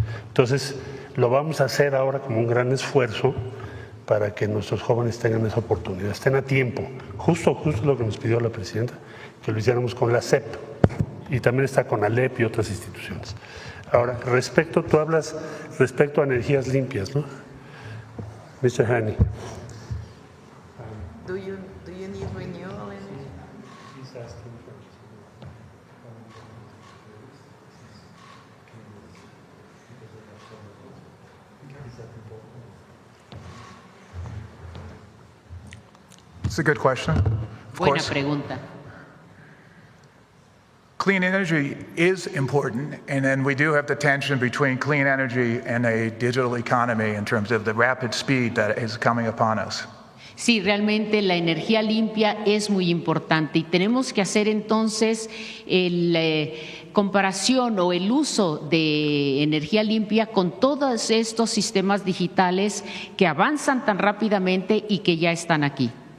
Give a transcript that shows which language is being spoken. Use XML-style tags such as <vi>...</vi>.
<es>Entonces, lo vamos a hacer ahora como un gran esfuerzo para que nuestros jóvenes tengan esa oportunidad, estén a tiempo. Justo lo que nos pidió la presidenta, que lo hiciéramos con la SEP, y también está con ALEP y otras instituciones. Ahora, tú hablas respecto a energías limpias, ¿no?</es> <en>Mr. Hani. Do you need renewable energy? It's a good question. Of</en> <es>Buena</es> <en>course,</en> <es>pregunta.</es> <en>clean energy is important, and then we do have the tension between clean energy and a digital economy in terms of the rapid speed that is coming upon us.</en> <es>Sí, realmente la energía limpia es muy importante y tenemos que hacer entonces la comparación o el uso de energía limpia con todos estos sistemas digitales que avanzan tan rápidamente y que ya están aquí.</es>